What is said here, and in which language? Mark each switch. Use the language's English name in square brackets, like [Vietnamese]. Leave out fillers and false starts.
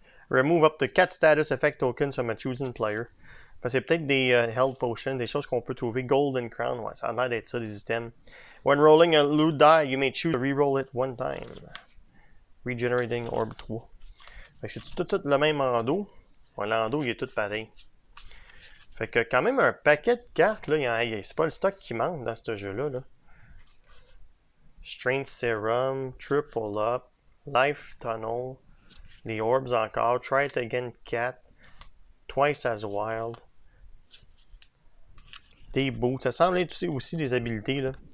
[English] Remove up to 4 status effect tokens from a chosen player. [French] C'est peut-être des health potions, des choses qu'on peut trouver. Golden Crown, ouais, ça a l'air d'être ça, des items. [English] When rolling a loot die, you may choose to reroll it one time. [French] Regenerating Orb 3. C'est tout le même endo. Ouais, l'endo, il est tout pareil. Fait que quand même un paquet de cartes, là, c'est pas le stock qui manque dans ce jeu-là. Là. Strength Serum, Triple Up, Life Tunnel, les Orbs encore, Try It Again Cat, Twice as Wild, des boots, ça semble être aussi des habilités. Là.